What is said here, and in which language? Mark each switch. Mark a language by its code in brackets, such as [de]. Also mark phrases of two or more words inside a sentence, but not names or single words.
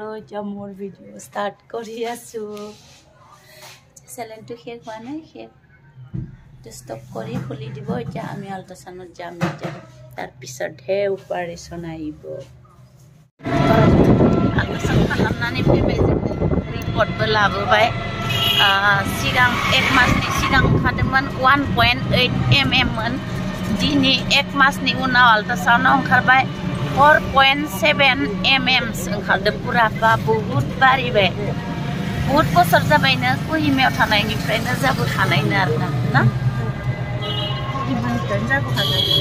[as] এতিয়া মোৰ ভিডিও ষ্টাৰ্ট কৰি আছো সেলেনটো শেষ হোৱা নাই শেষ স্টপ কৰি খুলি দিব এতিয়া আমি আল্ট্ৰাসাউণ্ডত যাম এতিয়া তার পিছতহে অপারেশন আইব আল্ট্রাসাউন্ড খালামनानै [brx] फैबाय रिपर्टबो लाबोबाय सिगां एक मासनि सिगां ओंखारदोंमोन 1.8 mm मोन दिनै एक मासनि उनाव आल्ट्रासाउन्डआव ओंखारबाय 4.7 mm ओंखारदों पुरा बा बहुत बारिबाय बहुत बोसोर जाबायनो कुहिमायाव थानायनिफ्रायनो जाबोखानायनो आरोना ना कुहिमानिफ्रायनो जाबोखानाय